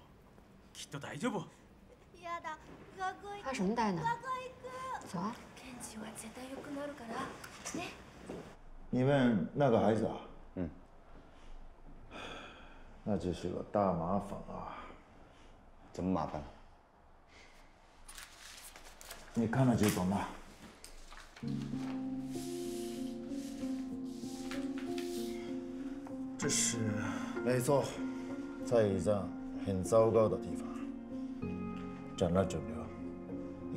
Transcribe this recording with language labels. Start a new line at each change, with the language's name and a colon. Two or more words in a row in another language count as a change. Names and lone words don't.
Japanese: きっと大丈夫。やだ、学校行く。
Chinese: 发什么呆呢？
Japanese: 学校行く。
Chinese: 走啊！
Japanese: ケンジは絶対良くなるからね。
Chinese: 你问那个孩子啊？嗯。那这是个大麻烦啊！怎么麻烦？你看了就懂了。这是，没错，在胰脏很糟糕的地方长了肿瘤。